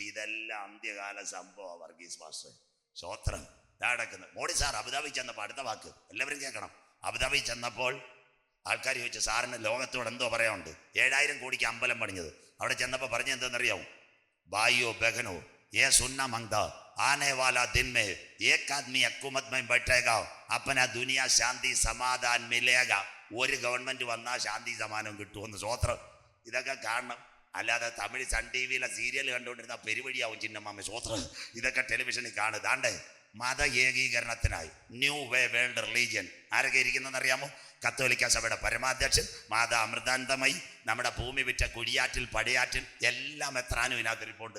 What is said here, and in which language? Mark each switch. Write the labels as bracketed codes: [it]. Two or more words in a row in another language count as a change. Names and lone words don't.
[ml] ഇതെല്ലാം അന്ത്യകാല സംഭവം. വർഗീസ് മാസ്റ്റർ സ്വോത്രം നടക്കുന്നത്. മോഡി സാർ അബുദാബി ചെന്നപ്പോൾ അടുത്ത വാക്ക് എല്ലാവരും കേൾക്കണം. അബുദാബി ചെന്നപ്പോൾ ആൾക്കാർ ചോദിച്ചു സാറിന് ലോകത്തോട് എന്തോ പറയാനുണ്ട്. 7,000 കോടിക്ക് അമ്പലം പണിഞ്ഞത്. അവിടെ ചെന്നപ്പോൾ പറഞ്ഞ എന്തെന്നറിയാവും? [hi] भाइयो बहनो ये सुनना मांगता आने वाला दिन में एक आदमी हुकूमत में बैठेगा अपना दुनिया शांति समाधान मिलेगा. [ml] ഒരു ഗവൺമെന്റ് വന്നാൽ ശാന്തി സമാധാനം കിട്ടുമെന്ന്. സ്വോത്രം. ഇതൊക്കെ കാണണം. അല്ലാതെ തമിഴ് സൺ ടി വിയിലെ സീരിയൽ കണ്ടുകൊണ്ടിരുന്ന പെരുവഴിയാവും ചിന്നമ്മ. സ്വോത്രം. ഇതൊക്കെ ടെലിവിഷനിൽ കാണും. ദാണ്ടേ മത ഏകീകരണത്തിനായി [en] new way world religion [ml] ആരൊക്കെ ഇരിക്കുന്നതെന്ന് അറിയാമോ? കത്തോലിക്ക സഭയുടെ പരമാധ്യക്ഷൻ മാതാ അമൃതാനന്ദമയി, നമ്മുടെ ഭൂമി വിറ്റ കുഴിയാറ്റിൽ പടിയാറ്റിൽ എല്ലാം എത്രാനും ഇതിനകത്തിരിപ്പുണ്ട്.